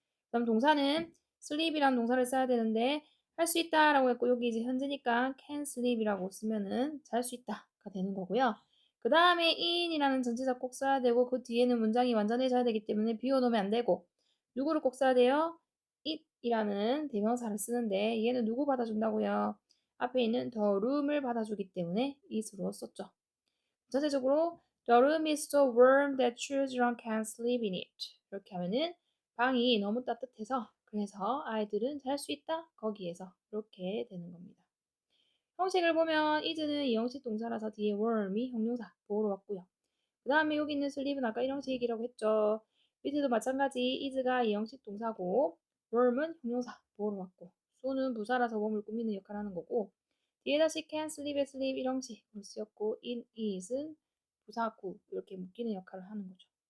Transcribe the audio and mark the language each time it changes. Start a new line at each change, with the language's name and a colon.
Korean: 그럼 동사는 sleep이란 동사를 써야 되는데 할 수 있다라고 했고 여기 이제 현재니까 can sleep 이라고 쓰면은 잘 수 있다가 되는 거고요. 그 다음에 in이라는 전치사 꼭 써야 되고 그 뒤에는 문장이 완전해져야 되기 때문에 비워놓으면 안 되고 누구를 꼭 써야 돼요? it이라는 대명사를 쓰는데 얘는 누구 받아준다고요? 앞에 있는 the room 을 받아주기 때문에 it으로 썼죠.
English: 전체적으로 The room is so warm that children can sleep in it.
Korean: 이렇게 하면은 방이 너무 따뜻해서 그래서 아이들은 잘 수 있다. 거기에서 이렇게 되는 겁니다. 형식을 보면 is는 이형식 동사라서 뒤에 warm이 형용사 보호로 왔고요. 그 다음에 여기 있는 sleep은 아까 일형식이라고 했죠. 밑에도 마찬가지 is가 이형식 동사고 warm은 형용사 보호로 왔고 so는 부사라서 몸을 꾸미는 역할을 하는 거고 뒤에 다시 can sleep에 sleep 일형식으로 쓰였고 in is은 부사구 이렇게 묶이는 역할을 하는 거죠.